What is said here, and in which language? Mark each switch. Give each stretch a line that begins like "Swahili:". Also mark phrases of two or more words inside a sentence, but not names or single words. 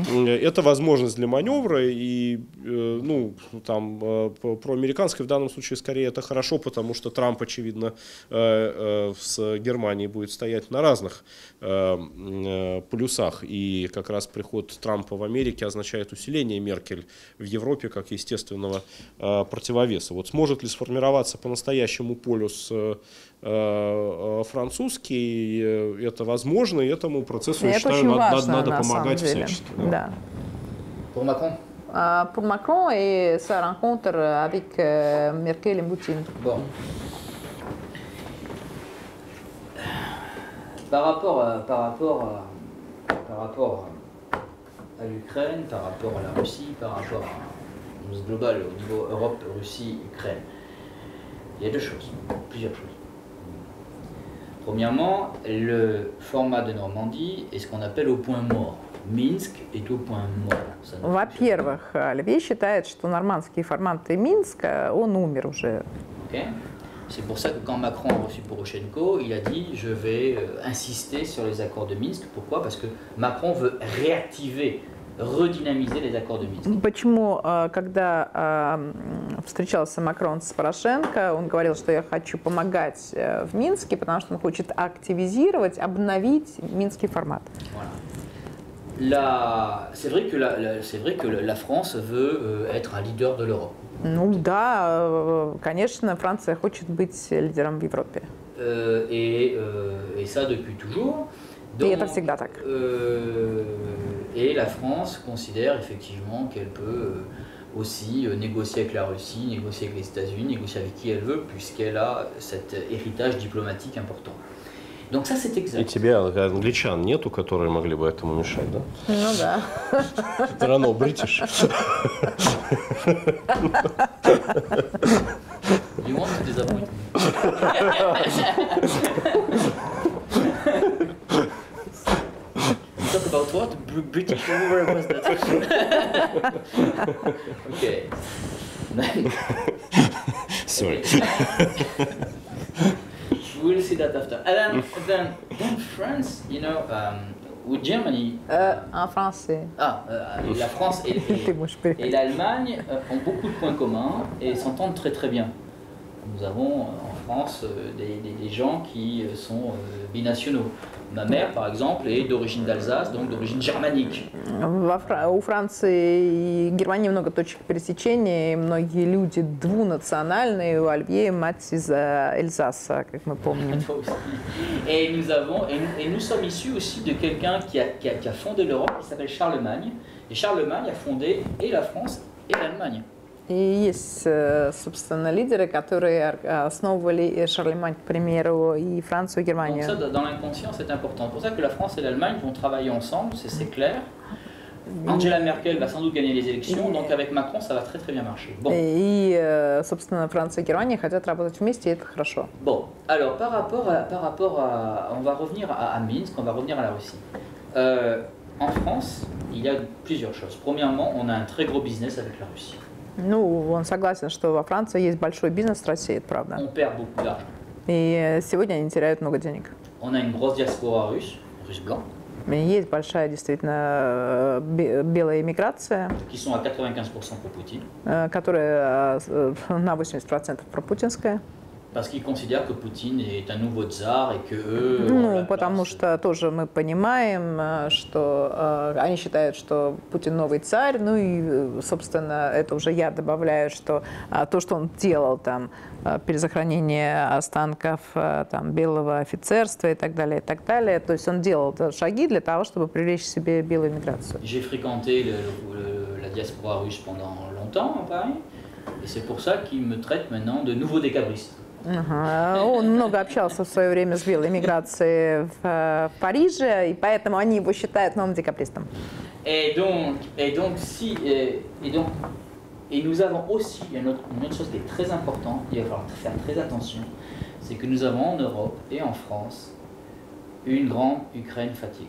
Russian: Это возможность для маневра, и ну, там, проамериканский в данном случае скорее это хорошо, потому что Трамп, очевидно, с Германией будет стоять на разных полюсах, и как раз приход Трампа в Америке означает усиление Меркель в Европе как естественного противовеса. Вот сможет ли сформироваться по-настоящему полюс французский, это возможно, и этому процессу, я считаю, надо помогать всячески. Да.
French: Pour Macron Pour Macron et sa rencontre avec Merkel et Poutine. Bon. Par rapport à l'Ukraine, par rapport à la Russie, par rapport à ce global au niveau Europe, Russie, Ukraine, il y a plusieurs choses. Premièrement, le format de Normandie est ce qu'on appelle au point mort. Минск est au point mort.
Russian: Во-первых, Льве считает, что нормандский формат Минска, он умер уже.
French: Okay. C'est pour ça que quand Macron a reçu Poroshenko, il a dit je vais insister sur les accords de Minsk. Pourquoi? Parce que Macron veut réactiver, redynamiser les accords de Minsk.
Russian: Почему, когда встречался Макрон с Порошенко, он говорил, что я хочу помогать в Минске, потому что он хочет активизировать, обновить минский формат.
French: Voilà. C'est vrai que la France veut être un leader de l'Europe.
Russian: Ну да, конечно, Франция хочет быть лидером в Европе.
French: Et ça depuis toujours. Donc,
Russian: и это всегда так.
French: Et la France considère effectivement qu'elle peut aussi négocier avec la Russie, négocier avec les États-Unis, négocier avec qui elle veut, puisqu'elle a cet héritage diplomatique important. Donc ça, c'est
Russian: И
French: exact.
Russian: тебе англичан нету, которые могли бы этому мешать, да? Ну да. Все равно бритиш.
English: You want to disappoint me. Talk about what? British? Where was that? Okay. Sorry. We'll see that after. And then France, you know, with Germany.
French: En français. La France
Russian: Ты можешь
French: et
Russian: переходить.
French: l'Allemagne ont beaucoup de points communs et s'entendent très très bien. Nous avons en France des gens qui sont binationaux. Ma mère, par exemple, est d'origine d'Alsace, donc d'origine germanique.
Russian: У Франции и Германии много точек пересечения, и многие люди двунациональные. У Оливье мать из Эльзаса, как мы помним.
French: Et nous sommes issus aussi de quelqu'un qui a fondé l'Europe, qui s'appelle Charlemagne. Et Charlemagne a fondé et la France et l'Allemagne.
Russian: И есть, собственно, лидеры, которые основывали Шарлемань, к примеру, и Францию, и
French: Donc
Russian: Германию.
French: ça, dans l'inconscient, c'est important. C'est pour ça que la France et l'Allemagne vont travailler ensemble, c'est clair. Angela Merkel va sans doute gagner les élections, donc avec Macron, ça va très très bien marcher. Bon,
Russian: И, собственно, Франция и Германия хотят работать вместе, и это хорошо.
French: bon. Alors par rapport à, on va revenir à Minsk, on va revenir à la Russie. En France, il y a plusieurs choses. Premièrement, on a un très gros business avec la Russie.
Russian: Ну, он согласен, что во Франции есть большой бизнес с Россией, это правда.
French: On perd beaucoup d'argent.
Russian: И сегодня они теряют много денег.
French: On a une grosse diaspora russe, russe blanc,
Russian: И есть большая, действительно, белая иммиграция,
French: qui sont à 95% pour Poutine,
Russian: которая на 80% пропутинская.
French: parce qu'ils considèrent que Poutine est un nouveau tsar et que eux. ont
Russian: Ну,
French: la
Russian: потому
French: place.
Russian: что тоже мы понимаем, что они считают, что Путин новый царь, ну и, собственно, это уже я добавляю, что то, что он делал, там, перезахоронение останков там, белого офицерства и так далее, то есть он делал шаги для того, чтобы привлечь к себе белую миграцию.
French: J'ai fréquenté la diaspora russe pendant longtemps à Paris, et c'est pour ça qu'ils me traitent maintenant de nouveau décabriste.
Russian: Ага. Он много общался в свое время с белой миграцией в Париже, и поэтому они его считают новым декабристом.
French: Et nous avons aussi, il y a une autre chose qui est très importante, il va falloir faire très attention, c'est que nous avons en Europe et en France une grande Ukraine fatiguée.